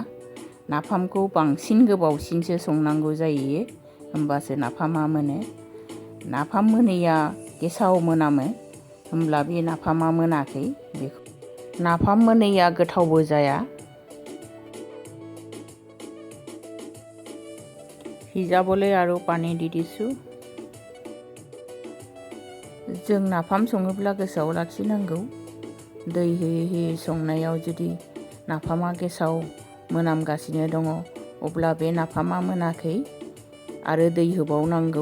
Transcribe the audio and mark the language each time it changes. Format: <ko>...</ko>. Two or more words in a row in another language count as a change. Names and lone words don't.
<brx>नाफामखौ बांसिन गोबावसिनसो संनांगौ जायो, होमबासो नाफामा मोनो। नाफाम मोनैया गेसाव मोनामो, होमब्ला बे नाफामा मोनाखै। नाफाम मोनैया गोथावबो जाया।</brx> <as>सिजाবলৈ আৰু पानी দি दिसु।</as> <brx>जों नाफाम सङोब्ला गोसोआव लाखिनांगौ, दै होयै संनायाव जुदि नाफामा गेसाव मोनामगासिनो दङ। अब्ला बे नाफामा मोनाखै आरो दै होबावनांगौ।</brx>